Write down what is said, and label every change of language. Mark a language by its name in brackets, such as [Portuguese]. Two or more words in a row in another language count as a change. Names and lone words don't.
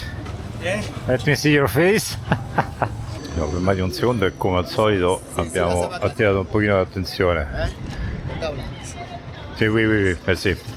[English] Yeah. Let me see your face. [Italian] Siamo fermati un secondo e come al solito abbiamo attirato un pochino l'attenzione. Sì, [French] oui, merci.